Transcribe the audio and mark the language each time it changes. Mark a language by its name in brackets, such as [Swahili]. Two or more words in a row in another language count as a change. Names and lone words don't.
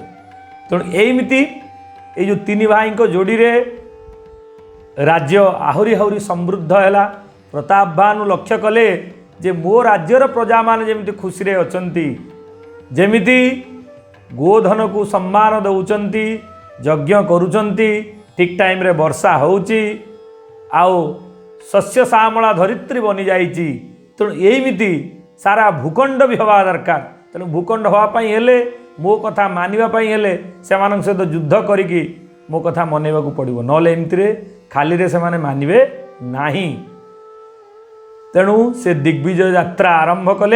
[Odia] ତେଣୁ ଏମିତି ଏ ଯୋ ତିନି ଭାଇ କୁ ଯୋଡ଼ି ରେ ରାଜ୍ୟ ଆହୁରି ଆହୁରି ସମୃଦ୍ଧ ହେଲା। ପ୍ରତାପ ଭାନୁ ଲକ୍ଷ୍ୟ କଲେ ଯେ ମୋ ରାଜ୍ୟର ପ୍ରଜା ମାନ ଯେମିତି ଖୁସି ରେ ଅଛନ୍ତି, ଯେମିତି ଗୋଧନ କୁ ସମ୍ମାନ ଦଉଛନ୍ତି, ଯଜ୍ଞ କରୁଛନ୍ତି, ଠିକ ଟାଇମ ରେ ବର୍ଷା ହେଉଛି, ଆଉ ଶସ୍ୟ ଶ୍ୟାମଳା ଧରିତ୍ରୀ ବନି ଯାଉଛି। ତେଣୁ ଏମିତି ସାରା ଭୂଖଣ୍ଡ ବି ହେବା ଦରକାର। ତେଣୁ ଭୂଖଣ୍ଡ ହେବାପାଇଁ ହେଲେ, ମୋ କଥା ମାନିବାପାଇଁ ହେଲେ ସେମାନଙ୍କ ସହିତ ଯୁଦ୍ଧ କରିକି ମୋ କଥା ମନେଇବାକୁ ପଡ଼ିବ, ନହେଲେ ଏମିତିରେ ଖାଲି ରେ ସେମାନେ ମାନିବେ ନାହିଁ। ତେଣୁ ସେ ଦିଗ୍ବିଜୟ ଯାତ୍ରା ଆରମ୍ଭ କଲେ।